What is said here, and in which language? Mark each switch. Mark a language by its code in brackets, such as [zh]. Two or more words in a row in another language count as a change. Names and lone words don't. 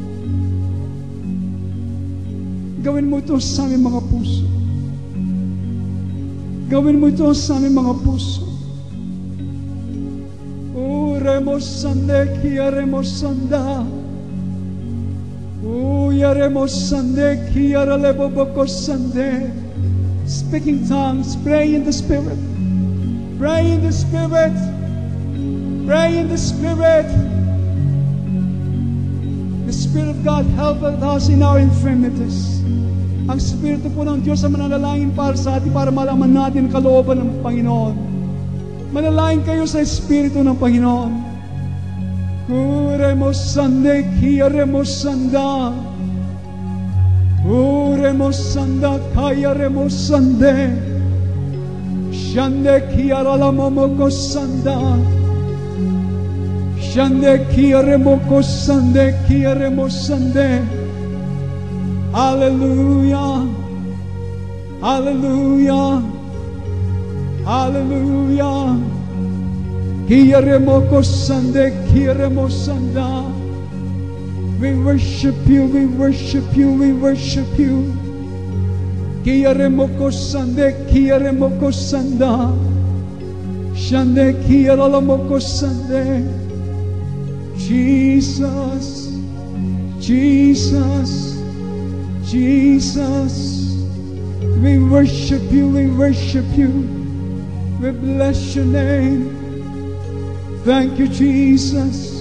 [tl] Gawin mo ito sa aming mga puso. Gawin mo ito sa aming mga puso. Remosande kia remosanda. [en] Speaking tongues, pray in the Spirit. Pray in the Spirit. Pray in the Spirit. The Spirit of God help us in our infirmities. [tl] Ang Espiritu po ng Diyos ang manalangin para sa atin para malaman natin ang kalooban ng Panginoon. Manalangin kayo sa Espiritu ng Panginoon. Kuremos sande, kiyaremos sanda. Kuremos sanda, kayaremos sande. Shande kiyaralamomoko sanda. Shande kiyaremoko sande, kiyaremos sande. [en] Hallelujah. Hallelujah. Hallelujah. Kiyaremoko sande, kiyaremo sanda. We worship you, we worship you, we worship you. Kiyaremoko sande, kiyaremoko sanda. Shande kiyaralamoko sande. Jesus, Jesus, Jesus. We worship you, we worship you. We bless your name. Thank you, Jesus.